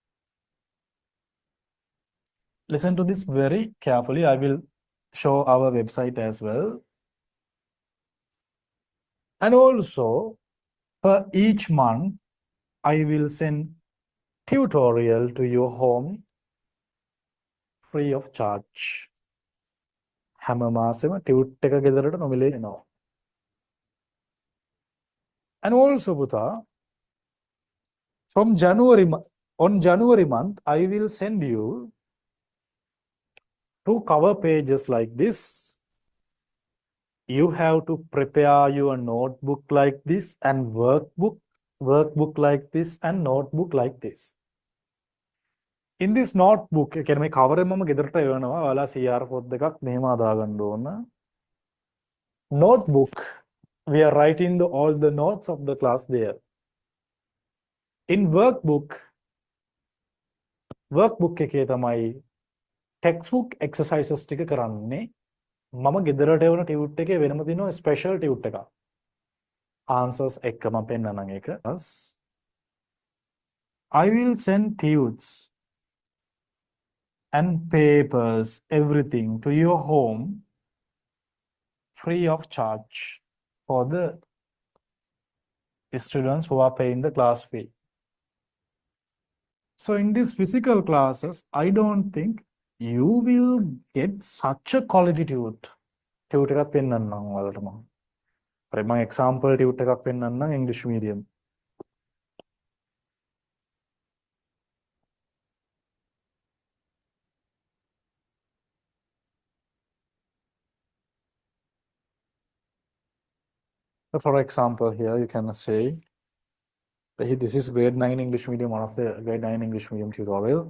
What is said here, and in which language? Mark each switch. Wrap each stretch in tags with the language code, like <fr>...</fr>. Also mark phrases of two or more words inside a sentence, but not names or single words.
<en>Listen to this very carefully. I will show our website as well. And also, for each month, I will send tutorial to your home free of charge.</en> <si>හැම මාසෙම ටියුට් එක ගෙදරට නොමිලේ එනවා.</si> <en>And also, Putha, from on January month, I will send you 2 cover pages like this. You have to prepare your notebook like this and workbook like this and notebook like this. In this notebook,</en> <si>මේ cover එක මම ගෙදරට එවනවා. ඔයාලා CR පොත් දෙකක් මෙහෙම හදාගන්න ඕන.</si> <en>Notebook, we are writing all the notes of the class there. In workbook</en> <si>එකේ තමයි</si> <en>textbook exercises</en> <si>ටික කරන්නේ. මම ගෙදරට එවන ටියුට් එකේ වෙනම තියෙනවා special ටියුට් එකක්. Answers එක්ක මම පෙන්නනම් ඒක.</si> <en>I will send tudes and papers, everything to your home free of charge for the students who are paying the class fee. So in these physical classes, I don't think you will get such a quality tude.</en> <si>Tude එකක් පෙන්නන්නම් ඔයාලට මම. හරි මම</si> <en>example tutor</en> <si>එකක් පෙන්නන්නම්</si> <en>English medium. So for example, here you can say, this is grade 9 English medium, one of the grade 9 English medium tutorial.</en>